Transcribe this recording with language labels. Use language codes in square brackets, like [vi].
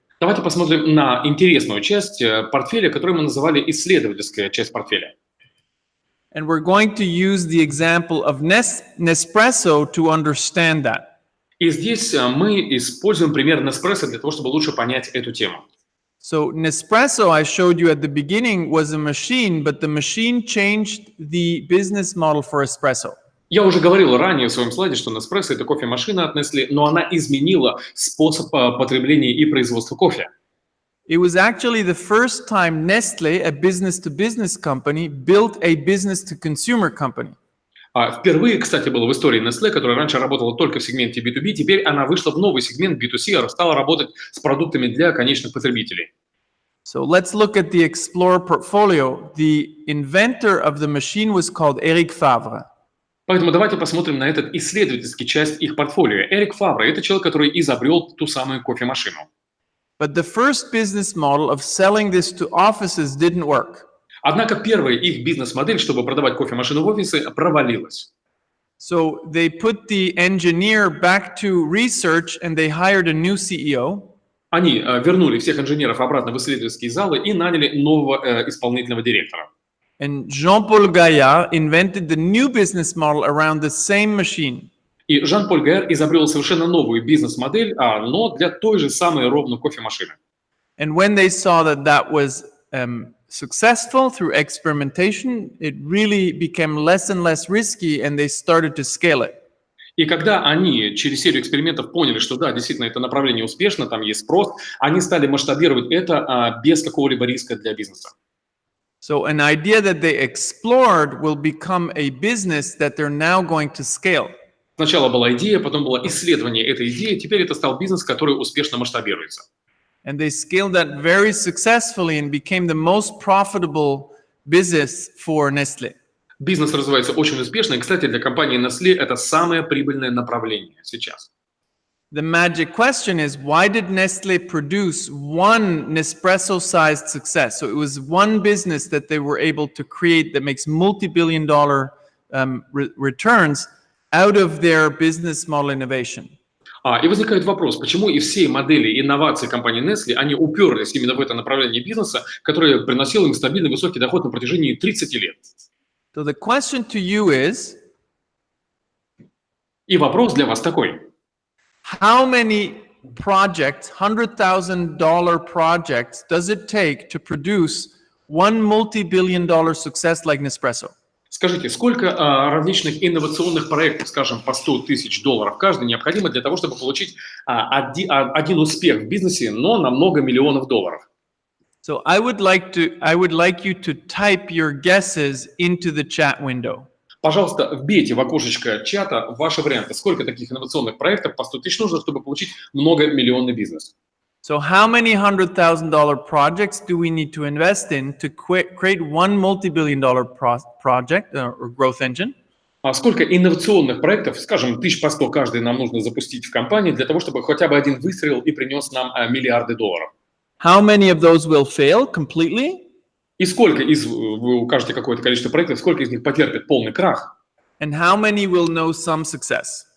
[ru] Давайте посмотрим на интересную часть портфеля, которую мы называли исследовательская часть портфеля. [en] And we're going to use the example of Nespresso to understand that. [ru] И здесь мы используем пример Nespresso для того, чтобы лучше понять эту тему. [en] So Nespresso, I showed you at the beginning, was a machine, but the machine changed the business model for espresso. [ru] Я уже говорил ранее в своем слайде, что Nespresso – это кофемашина от Nestle, но она изменила способ потребления и производства кофе. [en] It was actually the first time Nestle, a business-to-business company, built a business-to-consumer company. [ru] Впервые, кстати, было в истории Nestle, которая раньше работала только в сегменте B2B, теперь она вышла в новый сегмент B2C, стала работать с продуктами для конечных потребителей. [en] So let's look at the Explore portfolio. The inventor of the machine was called Eric Favre. [ru] Поэтому давайте посмотрим на этот исследовательский часть их портфолио. Эрик Фавре – это человек, который изобрел ту самую кофемашину. [en] But the first business model of selling this to offices didn't work. [ru] Однако первая их бизнес-модель, чтобы продавать кофемашину в офисы, провалилась. [en] So they put the engineer back to research and they hired a new CEO. [ru] Они вернули всех инженеров обратно в исследовательские залы и наняли нового исполнительного директора. [en] And Jean-Paul Gaillard invented the new business model around the same machine. [ru] И Жан-Поль Гайер изобрел совершенно новую бизнес-модель, но для той же самой ровно кофемашины. [en] And when they saw that that was successful through experimentation, it really became less and less risky and they started to scale it. [ru] И когда они через серию экспериментов поняли, что да, действительно, это направление успешно, там есть спрос, они стали масштабировать это без какого-либо риска для бизнеса. [en] So an idea that they explored will become a business that they're now going to scale. [ru] Сначала была идея, потом было исследование этой идеи, теперь это стал бизнес, который успешно масштабируется. [en] And they scaled that very successfully and became the most profitable business for Nestle. [ru] Бизнес развивается очень успешно, и, кстати, для компании Nestle это самое прибыльное направление сейчас. [en] The magic question is, why did Nestle produce one Nespresso-sized success? So it was one business that they were able to create that makes multi-billion-dollar returns out of their business model innovation. [ru] И возникает вопрос, почему и все модели и инновации компании Nestle, они уперлись именно в это направление бизнеса, которое приносило им стабильный высокий доход на протяжении 30 лет. [en] So the question to you is, [ru] и вопрос для вас такой. [en] How many projects, $100,000 projects, does it take to produce one multi-billion-dollar success like Nespresso? [ru] Скажите, сколько различных инновационных проектов, скажем, по $100 тысяч каждый, необходимо для того, чтобы получить один успех в бизнесе, но на много миллионов долларов? [en] So I would like you to type your guesses into the chat window. [ru] Пожалуйста, вбейте в окошечко чата ваши варианты. Сколько таких инновационных проектов по 100 тысяч нужно, чтобы получить многомиллионный бизнес? [en] So how many $100,000 projects do we need to invest in to create one multi-billion-dollar project or growth engine? [ru] А сколько инновационных проектов, скажем, 100 по 100 каждый нам нужно запустить в компании для того, чтобы хотя бы один выстрел и принес нам миллиарды долларов? [en] How many of those will fail completely? [ru] И сколько вы укажете какое-то количество проектов, сколько из них потерпит полный крах? [en] And how many will know some success?